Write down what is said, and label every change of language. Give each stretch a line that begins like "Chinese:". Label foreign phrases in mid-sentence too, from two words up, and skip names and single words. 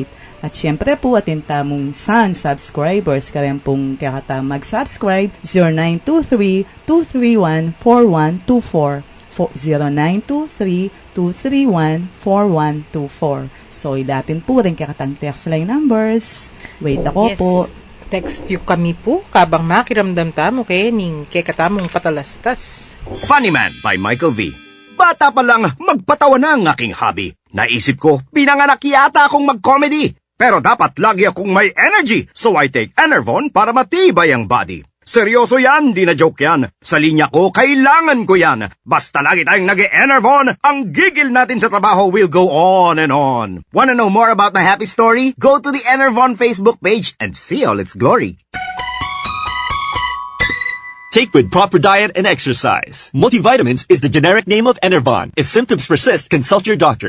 Pampanga: At syempre po, atin tamong Sun subscribers, kaya pong kakata mag-subscribe, 0923-231-4124, 0923-231-4124. So, ilapin po rin kakatang text line numbers. Wait ako yes. po. Text you kami po, kabang makiramdam tamo kay ning kay katamong patalastas.
English: Funny Man by Michael V.
Filipino: Bata pa lang, magpatawa na ang aking hobby. Naisip ko, pinanganak yata akong mag-comedy. Pero dapat lagi akong may energy,
English: so I take
Filipino: Enervon para matibay ang body. Seryoso yan, di na joke yan. Sa linya ko, kailangan ko yan. Basta lagi tayong nag-Enervon, ang gigil natin sa trabaho
English: will go on and on. Wanna know more about my happy story? Go to the Enervon Facebook page and see all its glory. Take with proper diet and exercise. Multivitamins is the generic name of Enervon. If symptoms persist, consult your doctor.